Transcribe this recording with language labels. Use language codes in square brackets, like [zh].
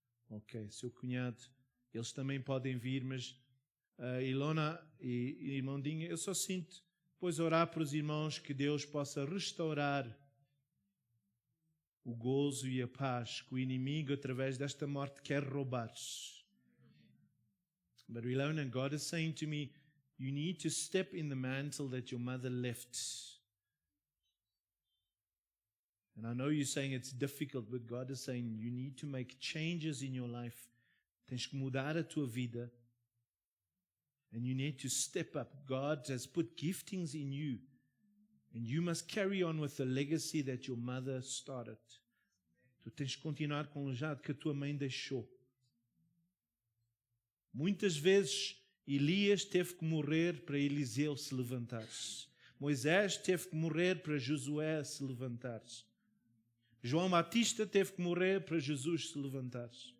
[pt] Ok, seu cunhado, eles também podem vir, mas Ilona e irmão Dinho, eu só sinto depois orar para os irmãos que Deus possa restaurar o gozo e a paz que o inimigo, através desta morte, quer roubar. [en] But Ilona, God is saying to me, you need to step in the mantle that your mother left. And I know you're saying it's difficult, but God is saying you need to make changes in your life. Tens que mudar a tua vida. And you need to step up. God has put giftings in you. And you must carry on with the legacy that your mother started. [pt] Tu tens que continuar com o legado que a tua mãe deixou. Muitas vezes Elias teve que morrer para Eliseu se levantar. Moisés teve que morrer para Josué se levantar. João Batista teve que morrer para Jesus se levantar.